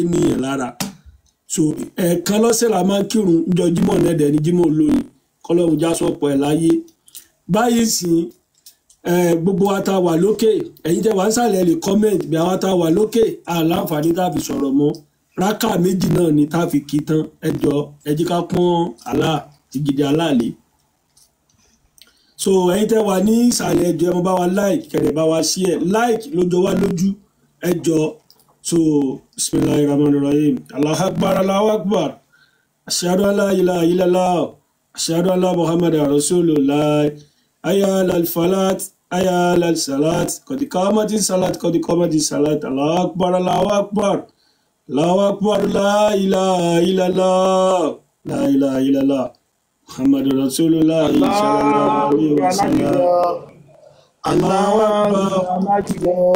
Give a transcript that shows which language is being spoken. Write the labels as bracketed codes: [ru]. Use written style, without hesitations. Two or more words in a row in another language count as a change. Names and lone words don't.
[yo] níyẹn lára so ẹ̀ẹ̀kan lọ́sẹ̀ la máa ń kírun níjọ́ Jímọ̀ nẹ́dẹ̀ ní Jímọ̀ lónìí kọ́lọ́run já sọ̀pọ̀ ẹ̀ láyé báyìí sìn gbogbo wa tá wà lókè ẹ̀yin tẹ́ wà ń sàlẹ̀ lè comment bí àwa tá wà lókè àlàǹfààní tá fi sọ̀rọ̀ mọ́ rákà méjì náà ni tá fi kí tán ẹjọ́ ẹ jẹ́ ká pọ́n àlá ti gidi aláàlẹ́ so ẹ̀yin tẹ́ wà ní ìsàlẹ̀ ẹjọ́ ẹ mọ́ bá wa like kẹ̀rẹ̀ bá wa [en] share like [yo] ló jọ wá lójú ẹjọ́ so [ar] بسم الله الرحمن الرحيم الله أكبر أشهد أن لا إله إلا الله أشهد أن محمدا رسول الله حي الفلاح حي الصلاة قد قامت الصلاة الله أكبر لا إله إلا الله محمد رسول الله صلى الله عليه وسلم الله أكبر.